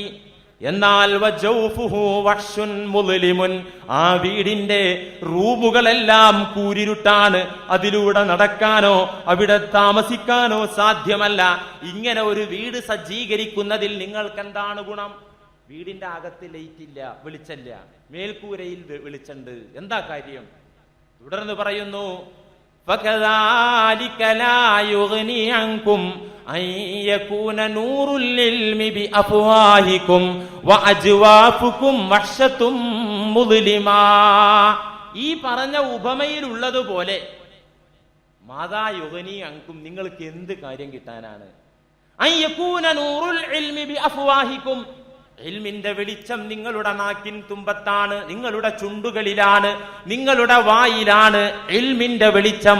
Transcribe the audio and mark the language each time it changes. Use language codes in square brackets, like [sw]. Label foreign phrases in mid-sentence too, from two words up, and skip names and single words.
[ml] എന്നാൽ [ar] وجوفه وحش مظلم, [ml] ആ വീടിന്റെ റൂമുകളെല്ലാം കൂരിരുട്ടാണ്, അതിലൂടെ നടക്കാനോ അവിടെ താമസിക്കാനോ സാധ്യമല്ല. ഇങ്ങനെ ഒരു വീട് സജ്ജീകരിക്കുന്നതിൽ നിങ്ങൾക്ക് എന്താണ് ഗുണം? വീടിന്റെ അകത്ത് ലൈറ്റ് ഇല്ല, വെളിച്ചമില്ല, മേൽക്കൂരയിൽ വെളിച്ചമുണ്ട്, എന്താ കാര്യം? തുടർന്ന് പറയുന്നു, [ar] فَكَذَلِكَ لَا يُغْنِي عَنْكُمْ أَنْ يَكُونَ نُورُ الْعِلْمِ بِأَفْوَاهِكُمْ وَأَجْوَافُكُمْ وَحْشَةٌ مُظْلِمًا. [ml] ഈ പറഞ്ഞ ഉപമയിലുള്ളതുപോലെ [ar] ماذا يغني عنكم, [ml] നിങ്ങൾക്ക് എന്ത് കാര്യം കിട്ടാനാണ്? [ar] أن يكون نور العلم بأفواهكم, [ml] ഇൽമിന്റെ വെളിച്ചം നിങ്ങളുടെ നാക്കിൻ തുമ്പത്താണ്, നിങ്ങളുടെ ചുണ്ടുകളിലാണ്, നിങ്ങളുടെ വായിലാണ് ഇൽമിന്റെ വെളിച്ചം.